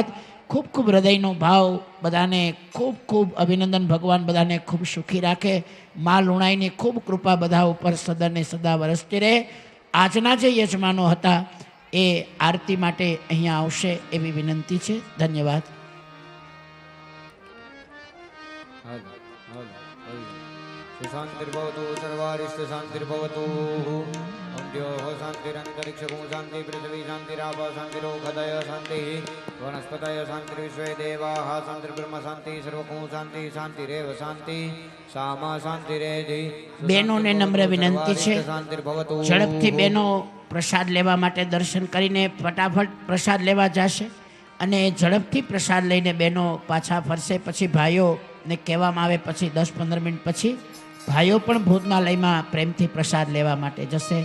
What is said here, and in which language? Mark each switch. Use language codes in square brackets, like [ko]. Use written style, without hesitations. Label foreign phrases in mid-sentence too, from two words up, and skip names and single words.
[gu] ખૂબ ખૂબ હૃદયનો ભાવ, બધાને ખૂબ ખૂબ અભિનંદન. ભગવાન બધાને ખૂબ સુખી રાખે. મા લુણાઈની ખૂબ કૃપા બધા ઉપર સદાને સદા વરસતી રહે. આજના જે યજમાનો હતા એ આરતી માટે અહીંયા આવશે એવી વિનંતી છે. ધન્યવાદ. [sa] शांतिर्भवतु सर्वारिष्ट शांतिर्भवतु द्योः शांतिरन्तरिक्षगो शांति पृथ्वी शांतिराप शांतिरोगदय शांति वनस्पतय शांतिर्विश्वे देवाः शांतिर्ब्रह्म शांति सर्वको शांति शांतिरेव शांति सामा शांतिरेधि. [gu] બહેનોને નમ્ર વિનંતી છે, ઝડપથી બહેનો પ્રસાદ લેવા માટે દર્શન કરીને ફટાફટ પ્રસાદ લેવા જશે અને ઝડપથી પ્રસાદ લઈને બહેનો પાછા ફરશે. પછી ભાઈઓને કહેવામાં આવે પછી 10-15 મિનિટ પછી ભાઈઓ પણ ભોજનાલયમાં પ્રેમથી પ્રસાદ લેવા માટે જશે.